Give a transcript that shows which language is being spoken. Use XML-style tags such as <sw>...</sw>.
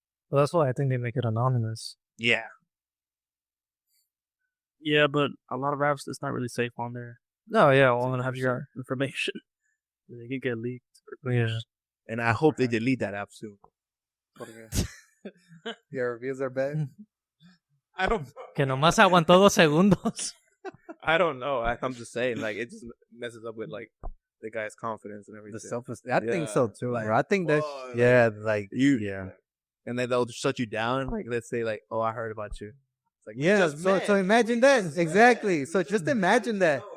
<en>Well, that's why I think they make it anonymous. Yeah. Yeah, but a lot of apps it's not really safe on there. No, yeah, Well, well, want to have your information. They can get leaked. yeah. And I hope they delete that app soon. Your reviews are bad. I don't.</en> <es>Que nomás aguantó 2 segundos.</es> <en>I don't know. I'm just saying, like, it just messes up with like the guy's confidence and everything. The self-esteem. I think Yeah. so too. Like, Bro. I think that. oh, Yeah, like You, and then they'll shut you down. Like, let's say, like, oh, I heard about you. It's like, Yeah, just so met. imagine that. Exactly. So just imagine that.</en>